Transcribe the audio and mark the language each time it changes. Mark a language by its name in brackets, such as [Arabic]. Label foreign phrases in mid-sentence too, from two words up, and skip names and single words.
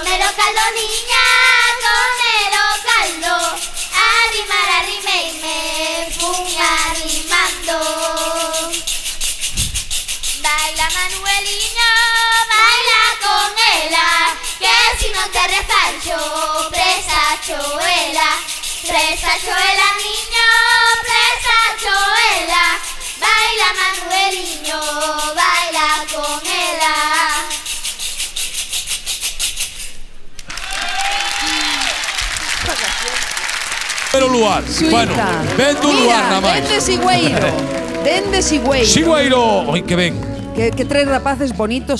[Galician] caldo, niña, comelo caldo. Arrimar, arrimeime, fun arrimando. Baila, Manueliño, baila con ela, que si non te refaixo, presa choela. Presa choela, niño, presa choela. Baila, Manueliño, baila con ela. Pero lugar. Bueno, vendo un lugar nada máis. Dende Sigüeiro. Dende Sigüeiro. Sigüeiro. Oi, que ben. Que tres rapaces bonitos.